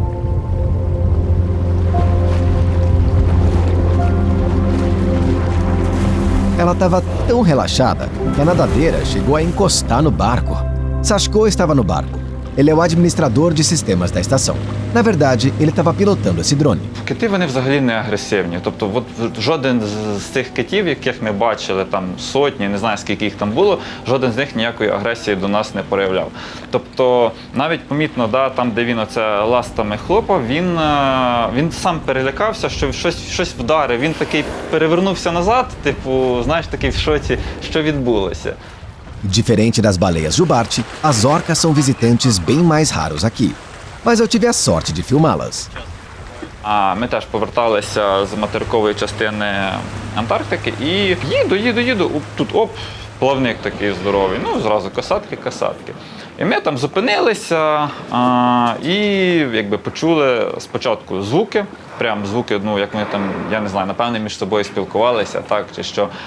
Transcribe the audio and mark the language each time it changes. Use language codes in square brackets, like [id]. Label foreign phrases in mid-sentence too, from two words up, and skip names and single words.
[pt] Ela estava tão relaxada que a nadadeira chegou a encostar no barco. Sashko estava no barco. Ele é o administrador de sistemas da estação. На verdade, ele estava pilotando esse drone. [uk] Кити, вони взагалі не агресивні. Тобто, жоден з цих китів, яких ми бачили, там сотні, не знаю, скільки їх там було, жоден з них ніякої агресії до нас не проявляв. Тобто, навіть помітно, там, де він оце ластами хлопав, він сам перелякався, що щось вдарив. Він такий перевернувся назад, знаєш, такий в шоці, що відбулося. [pt] Diferente das baleias jubarte, as orcas são visitantes bem mais raros aqui. Mas eu tive a sorte de filmá-las. [uk] Ми теж поверталися з материкової частини Антарктики і їду. Тут плавник такий здоровий, зразу касатки. І ми там зупинилися і якби почули спочатку звуки, прям звуки, як ми там, я не знаю, напевне між собою спілкувалися, так, чи що.